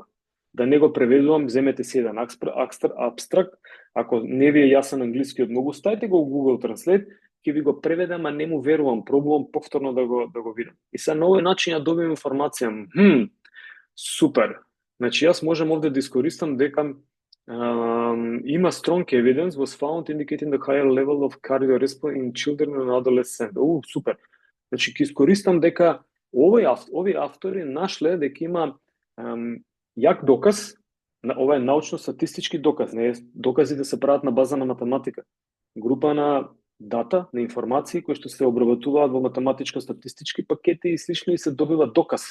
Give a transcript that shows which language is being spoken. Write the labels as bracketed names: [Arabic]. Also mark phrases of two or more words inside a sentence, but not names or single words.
[Macedonian] Да не го преведувам, земете си еден абстракт, ако не ви е јасен англискиот многу, стајте го во Google Translate, ќе ви го преведам, а не му верувам, пробувам повторно да го видам. И сега на овој начин ја добивам информација. Супер. Значи јас можам овде да искористам дека има [English] strong evidence was found indicating the higher level of cardiorespiratory in children and adolescents. [Macedonian] Супер. Значи ќе искористам дека овие автори нашле дека има јак доказ, ова е научно-статистички доказ, не е доказите се прават на база на математика. Група на дата, на информации кои што се обработуваат во математичко-статистички пакети и слично и се добива доказ.